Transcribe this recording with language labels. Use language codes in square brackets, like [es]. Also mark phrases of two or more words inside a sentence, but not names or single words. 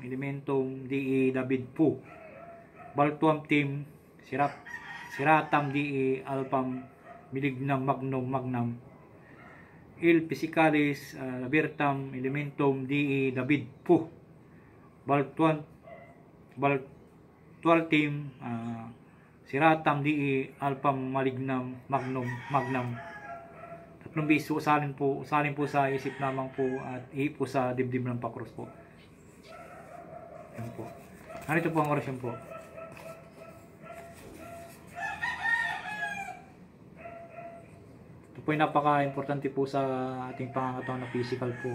[tl] Elementum Dei David Pu Baltualtim Siratam Dei Alpam Malignam Magnum Il Physicalis Libertam Elementum Dei David Pu Baltualtim Siratam Dei Alpam Malignam Magnum. Tatlong beses usalin po sa isip lamang po at ihi po sa dibdib ng pakros po. Yan po. Narito po ang orasyon po. Ito po ay napaka-importante po sa ating pangangatawan na physical po.